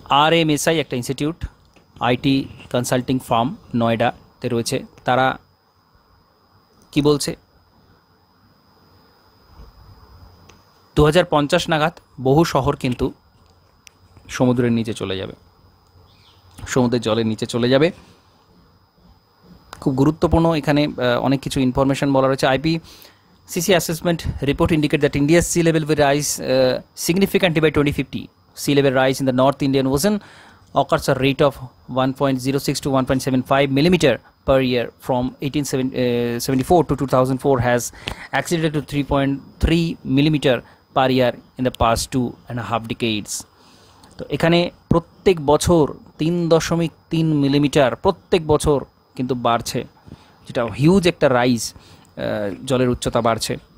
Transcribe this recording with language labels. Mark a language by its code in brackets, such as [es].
[bn] RMSI একটা institute, IT consulting farm নয়ডাতে রয়েছে, তারা কি বলছে? 2050 নাগাদ বহু শহর কিন্তু সমুদ্রের নিচে চলে যাবে, সমুদ্রের জলের নিচে চলে যাবে। খুব গুরুত্বপূর্ণ, এখানে অনেক কিছু ইনফরমেশন বলা রয়েছে। [en] IPCC assessment report indicate that India's sea level will rise significantly by 2050. Sea level rise in the North Indian Ocean occurs a rate of 1.06 to 1.75 millimeter per year from 1874 to 2004 has accelerated to 3.3 millimeter per year in the past 2.5 decades. [bn] তো এখানে প্রত্যেক বছর 3.3 millimetre প্রত্যেক বছর কিন্তু বাড়ছে, যেটা huge একটা রাইজ, জলের উচ্চতা বাড়ছে।